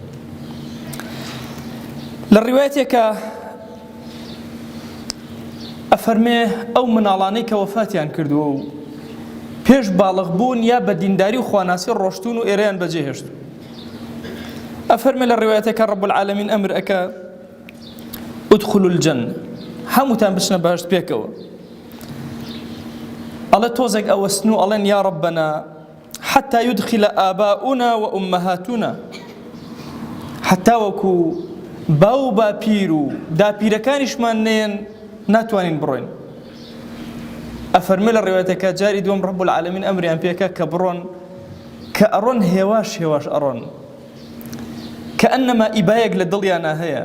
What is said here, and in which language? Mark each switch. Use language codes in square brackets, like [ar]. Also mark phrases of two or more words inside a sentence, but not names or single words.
[ckb] لە ڕیوایەتێکە ئەفەرمێ ئەو مناڵانەی کە وەفاتیان کردووە و پێش باڵغ بوون یا بە دینداری و خواناسی ڕۆشتون و ئێرەیان بەجێهێشتون، ئەفەرمێ لە ڕیوایەتێکە [ar] ڕەب العالەمین [ckb] ئەمر ئەکە [ar] ئودخولوا الجەنە، [ckb] هەمووتان بچنە بەهەشت پێکەوە. ئەڵێ تۆزێک ئەوەستن و ئەڵێن [ar] یا ڕەبەنا حتى يدخل آباؤنا وأمهاتنا، [ckb] حتى وەکو باو باپیر و داپیرەکانیشمان نێن ناتوانین بڕۆین. ئەفەرمێ لە ڕێوەتەکە جاری دووەم [ar] ڕەب العالەمین [ckb] ئەمریان پێکە کە بڕۆن، کە ئەڕۆن هێواش هێواش ئەڕۆن کە ئەنەما ئیبایەک لە دڵیانە هەیە.